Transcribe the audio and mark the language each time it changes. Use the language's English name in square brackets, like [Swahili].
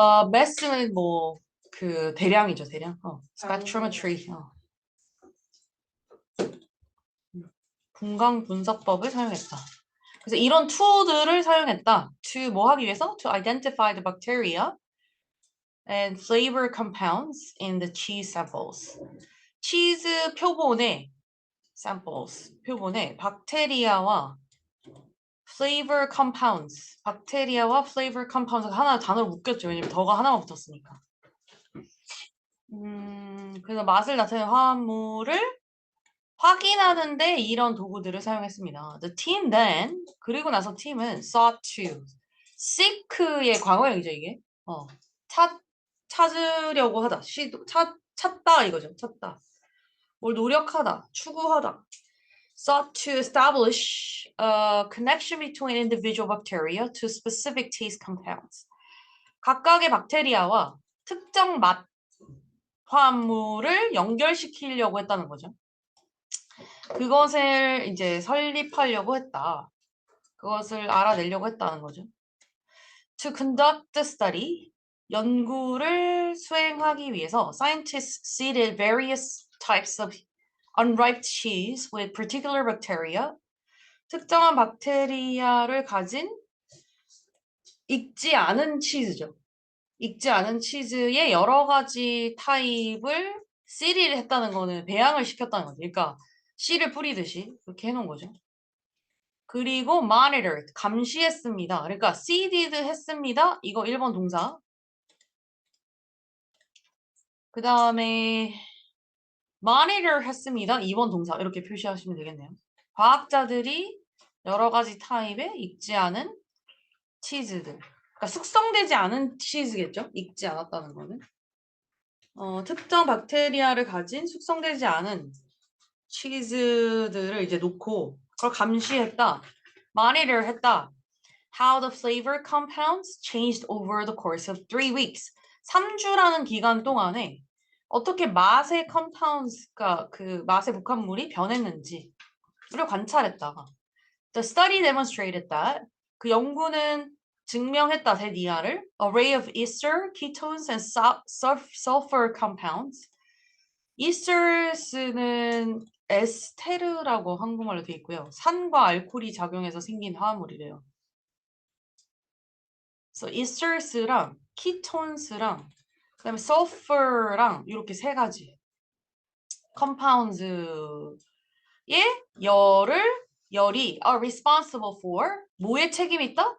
[Korean] mass는 뭐 그 대량이죠, 대량. [English] spectrometry. [Korean] 분광 분석법을 사용했다. 그래서 이런 툴들을 사용했다. to 뭐 하기 위해서? [English] To identify the bacteria and flavor compounds in the cheese samples. [Korean] 치즈 표본의 samples, 표본의 박테리아와 flavor compounds, 박테리아와 flavor compounds 하나 단어로 묶였죠. 왜냐면 더가 하나만 붙었으니까. 그래서 맛을 나타내는 화합물을 확인하는데 이런 도구들을 사용했습니다. [English] The team then, [Korean] 그리고 나서 팀은 [English] sought to, [Korean] seek의 과거형이죠 이게. 찾으려고 하다, 찾다 이거죠. 찾다. 뭘 노력하다, 추구하다. [English] sought to establish a connection between individual bacteria to specific taste compounds. [Korean] 각각의 박테리아와 특정 맛 화합물을 연결시키려고 했다는 거죠. 그것을 이제 설립하려고 했다. 그것을 알아내려고 했다는 거죠. [English] To conduct the study, [Korean] 연구를 수행하기 위해서 [English] scientists seeded various types of unripe cheese with particular bacteria. [Korean] 특정한 박테리아를 가진 익지 않은 치즈죠. 익지 않은 치즈의 여러 가지 타입을 seed를 했다는 거는 배양을 시켰다는 거죠. 그러니까 씨를 뿌리듯이 그렇게 해놓은 거죠. 그리고 monitor, 감시했습니다. 그러니까 seeded 했습니다. 이거 1번 동사. 그 다음에 monitor 했습니다. 2번 동사. 이렇게 표시하시면 되겠네요. 과학자들이 여러 가지 타입의 익지 않은 치즈들. 그러니까 숙성되지 않은 치즈겠죠? 익지 않았다는 거는. 특정 박테리아를 가진 숙성되지 않은 치즈들을 이제 놓고 그걸 감시했다. monitor 했다. [English] How the flavor compounds changed over the course of 3 weeks. [Korean] 3주라는 기간 동안에 어떻게 맛의 compounds가 그 맛의 복합물이 변했는지를 관찰했다. [English] The study demonstrated that [Korean] 그 연구는 증명했다 대니아를 [English] array of ester, ketones, and sulfur compounds. [Korean] esters는 에스테르라고 한국말로 되어 있고요. 산과 알코올이 작용해서 생긴 화합물이래요. So esters랑 ketones랑 그다음에 sulfur랑 이렇게 세 가지 compounds의 열이 [English] are responsible for [Korean] 뭐에 책임이 있다?